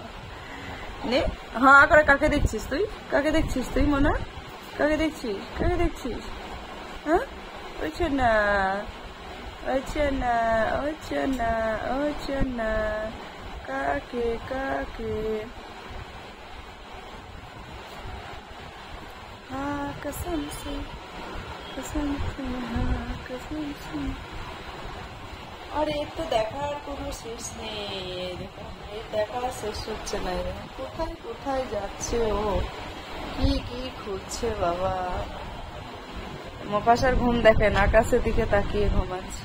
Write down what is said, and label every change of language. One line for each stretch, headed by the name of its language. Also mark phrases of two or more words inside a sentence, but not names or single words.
Bangla: নে হ্যাঁ করে, কাকে দেখছিস তুই, কাকে দেখছিস তুই মোনা, কাকে দেখছিস, কাকে দেখছিস? হ্যাঁ ওইছে না, ওইছে না, ওইছে না, ওইছে না, কাকে কাকে?
Hindi: हाँ कसम से, कसम से, हाँ कसम से।
Bangla: আর এর তো দেখার কোনো শেষ নেই, দেখুন এর দেখা শেষ হচ্ছে না। কোথায় কোথায় যাচ্ছে ও, কি কি খুঁজছে বাবা। মুফাসার ঘুম দেখেন, আকাশের দিকে তাকিয়ে ঘুমাচ্ছে।